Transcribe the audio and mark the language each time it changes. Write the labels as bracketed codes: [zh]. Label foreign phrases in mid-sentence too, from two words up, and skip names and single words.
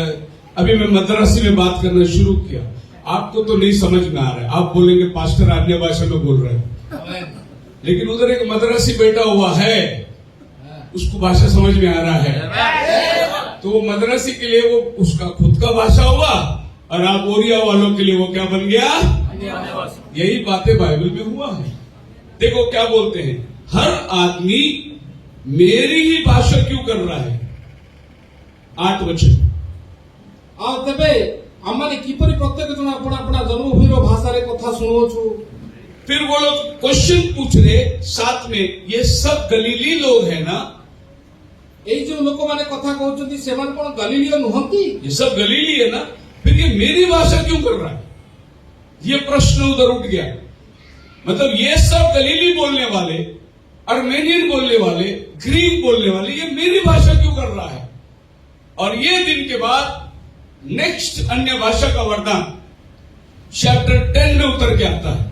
[hi] अभी मैं मद्रासी में बात करना शुरू किया, आपको तो नहीं समझ में आ रहा है, आप बोलेंगे पास्टर अन्य भाषा में बोल रहे हैं, लेकिन उधर एक मद्रासी बैठा हुआ है, उसको भाषा समझ में आ रहा है, तो वो मद्रासी के लिए वो उसका खुद का भाषा हुआ, और आप ओरिया वालों के लिए वो क्या बन गया? यही बातें बाइबल में हुआ है। देखो क्या बोलते हैं, हर आदमी मेरी ही भाषा क्यों कर रहा है? 8 वचन। [or] ଆଉ ତେବେ ଆମମାନେ କିପରି ପ୍ରତ୍ୟେକ ଜଣ ଆପଣ ଆପଣ ଜନ୍ମଭୂମିର ଭାଷାରେ କଥା ଶୁଣୁଛୁ? [hi] फिर वो लोग क्वेश्चन पूछ रहे साथ में, ये सब गलीली लोग हैं ना? [or] ଏଇ ଯୋଉ ଲୋକମାନେ କଥା କହୁଛନ୍ତି ସେମାନେ କଣ ଗଲିଲିୟ ନୁହନ୍ତି? [hi] ये सब गलीली है ना? फिर ये मेरी भाषा क्यों कर रहा है? ये प्रश्न उधर उठ गया। मतलब ये सब गलीली बोलने वाले, अर्मेनियन बोलने वाले, ग्रीक बोलने वाले, ये मेरी भाषा क्यों कर रहा है? और ये दिन के बाद नेक्स्ट अन्य भाषा का वरदान चैप्टर 10 में उतर के आता है।